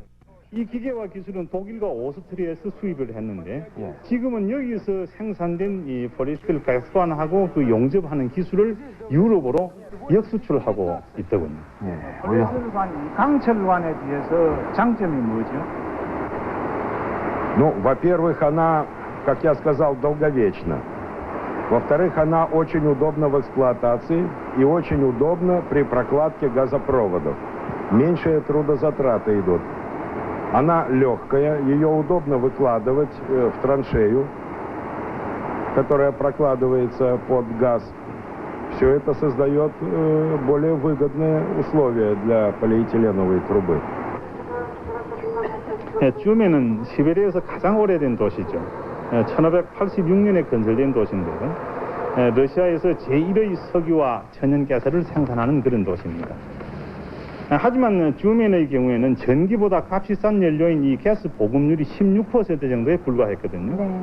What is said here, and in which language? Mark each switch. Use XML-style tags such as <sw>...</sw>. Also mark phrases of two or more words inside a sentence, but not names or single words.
<ko>이 기계와 기술은 독일과 오스트리아에서 수입을 했는데 지금은 여기서 생산된 이 폴리에스테르 가스관하고 그 용접하는 기술을 유럽으로 역수출하고 있더군요. 강철관에 비해서 장점이 뭐죠?</ko> <ru>Ну, во-первых, она, как я сказал, долговечна. Во-вторых, она очень удобна в эксплуатации и очень удобна при прокладке газопроводов. Меньшие трудозатраты идут. Она легкая, ее удобно выкладывать в траншею, которая прокладывается под газ. Все это создает более выгодные условия для полиэтиленовой трубы.</ru> <ko>쭈메는 시베리아에서 가장 오래된 도시죠. 1586년에 건설된 도시인데요. 러시아에서 제1의 석유와 천연가스를 생산하는 그런 도시입니다. 하지만 쭈멘의 경우에는 전기보다 값이 싼 연료인 이 가스 보급률이 16% 정도에 불과했거든요.</ko>